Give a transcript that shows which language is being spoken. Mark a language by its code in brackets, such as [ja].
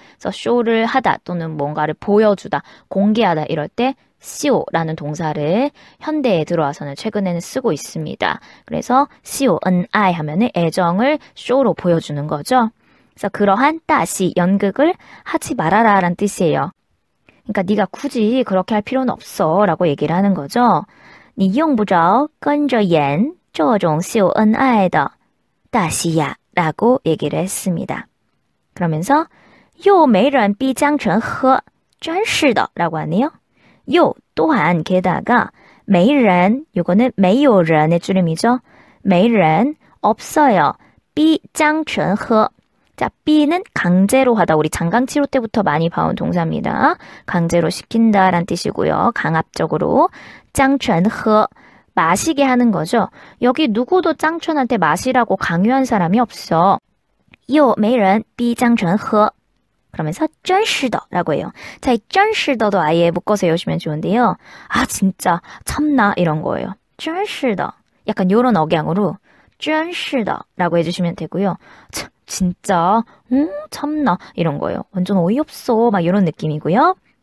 [ko] 그래서 쇼를 하다 또는 뭔가를 보여주다, 공개하다 이럴 때 시오라는 동사를 현대에 들어와서는 최근에는 쓰고 있습니다. 그래서 시오, 은아이 하면은 애정을 쇼로 보여주는 거죠. 그래서 그러한 따시, 연극을 하지 말아라 라는 뜻이에요. 그러니까 네가 굳이 그렇게 할 필요는 없어 라고 얘기를 하는 거죠. [zh] 你用不着跟着演这种秀恩爱的大戏呀 [ko] 라고 얘기를 했습니다. 그러면서 [zh] 又没人逼江晨喝真是的 [ko] 라고 하네요. [zh] 又 [ko] 또한 게다가 [zh] 没人 [ko] 요거는 [zh] 没有人의 [ko] 줄임이죠. [zh] 没人 [ko] 없어요. [zh] 逼江晨喝 [ko] 자, B는 강제로 하다. 우리 장강치료 때부터 많이 봐온 동사입니다. 강제로 시킨다란 뜻이고요. 강압적으로. 짱全喝 마시게 하는 거죠. 여기 누구도 짱全한테 마시라고 강요한 사람이 없어. [zh] 又没人逼짱全喝 [ko] 그러면서 [zh] 真是的 [ko] 라고 해요. 자, 이 真是的도 아예 묶어서 외우시면 좋은데요. 아, 진짜 참나 이런 거예요. 真是的 약간 요런 억양으로 真是的라고 해주시면 되고요. 진짜 참나 이런 거예요. 완전 어이없어 막 이런 느낌이고요.